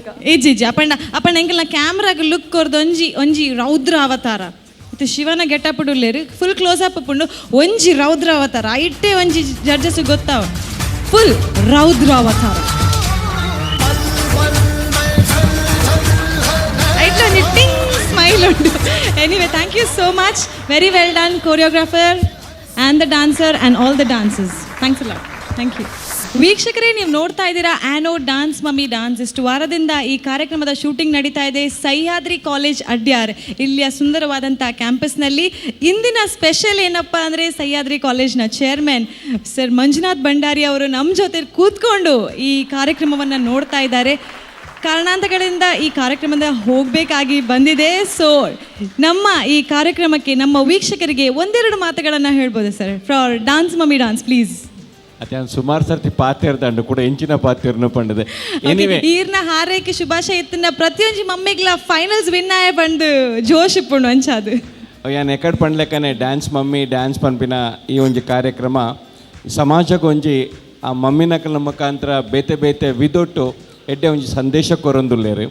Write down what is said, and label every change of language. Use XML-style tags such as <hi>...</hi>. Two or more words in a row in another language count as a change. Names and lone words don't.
<tcy>ಈಜಿ ಅಪಣ್ಣ ಎಂಕಲ್ನ ಕ್ಯಾಮ್ರಾಗ ಲುಕ್ ಕೊರ್ದು ಒಂಜಿ ರೌದ್ರ ಅವತಾರ ಇದು ಶಿವನ ಗೆಟಪ್ ಉಳ್ಳೇರು</tcy> <en>full close up</en> <tcy>ಪುಂಡು ಒಂಜಿ ರೌದ್ರ ಅವತಾರ ಐಟ್ಟೆ ಒಂಜಿ ಜಡ್ಜಸ್ ಗೊತ್ತಾವ ಫುಲ್ ರೌದ್ರ ಅವತಾರ ಐಟ್ಲ ಒಂಜಿ ಟಿಂಗ್ ಸ್ಮೈಲ್ ಉಂಟು.</tcy> <en>anyway thank you so much, very well done choreographer and the dancer and all the dances. Thanks a lot. Thank you.</en> <kn>ವೀಕ್ಷಕರೇ, ನೀವು ನೋಡ್ತಾ ಇದ್ದೀರಾ ಆ್ಯನೋಡ್ ಡಾನ್ಸ್ ಮಮ್ಮಿ ಡಾನ್ಸ್. ಇಷ್ಟು ವಾರದಿಂದ ಈ ಕಾರ್ಯಕ್ರಮದ ಶೂಟಿಂಗ್ ನಡೀತಾ ಇದೆ ಸಹ್ಯಾದ್ರಿ ಕಾಲೇಜ್ ಅಡ್ಯಾರ್, ಇಲ್ಲಿಯ ಸುಂದರವಾದಂಥ ಕ್ಯಾಂಪಸ್ನಲ್ಲಿ. ಇಂದಿನ ಸ್ಪೆಷಲ್ ಏನಪ್ಪ ಅಂದರೆ ಸಹ್ಯಾದ್ರಿ ಕಾಲೇಜ್ನ ಚೇರ್ಮನ್ ಸರ್ ಮಂಜುನಾಥ್ ಭಂಡಾರಿ ಅವರು ನಮ್ಮ ಜೊತೆ ಕೂತ್ಕೊಂಡು ಈ ಕಾರ್ಯಕ್ರಮವನ್ನು ನೋಡ್ತಾ ಇದ್ದಾರೆ. ಕಾರಣಾಂತರಗಳಿಂದ ಈ ಕಾರ್ಯಕ್ರಮದ ಹೋಗಬೇಕಾಗಿ ಬಂದಿದೆ. ಸೊ ನಮ್ಮ ಈ ಕಾರ್ಯಕ್ರಮಕ್ಕೆ ನಮ್ಮ ವೀಕ್ಷಕರಿಗೆ ಒಂದೆರಡು ಮಾತುಗಳನ್ನು ಹೇಳ್ಬೋದು ಸರ್ ಫಾರ್ ಡಾನ್ಸ್ ಮಮ್ಮಿ ಡಾನ್ಸ್ ಪ್ಲೀಸ್.</kn> <tcy>ಅದೇ ಸುಮಾರು ಸರ್ತಿ ಪಾತಿರ್ದಂಡು ಕೂಡ ಎಂಚಿನ ಪಾತಿರ್ನು ಪಂಡದೆ. ಎನಿವೆ ಈರ್ನ ಹಾರೈಕೆ ಶುಭಾಶಯ ಇತ್ತಿನ ಪ್ರತಿಯೊಂದು ಮಮ್ಮಿಗ್ಲ ಫೈನಲ್ಸ್ ವಿನ್ ಆಯೆ ಬಂದು ಜೋಶ್ ಇಪ್ಪುಂಡು ಅಂಚಾದು ಯಾನ್ ಎಕಡ್ ಪಂಡ್ಲೆಕ್ಕನೆ ಡ್ಯಾನ್ಸ್ ಮಮ್ಮಿ ಡ್ಯಾನ್ಸ್ ಪನ್ಪಿನ ಈ ಒಂಜಿ ಕಾರ್ಯಕ್ರಮ ಸಮಾಜಕ್ಕೆ ಒಂಜಿ ಆ ಮಮ್ಮಿನಕಲ ಮುಖಾಂತರ ಬೇತೆ ಬೇತೆ ವಿದೊಟ್ಟು ಎಡ್ಡೆ ಒಂಜಿ ಸಂದೇಶ ಕೊರೊಂದುಲ್ಲೇರು.</tcy>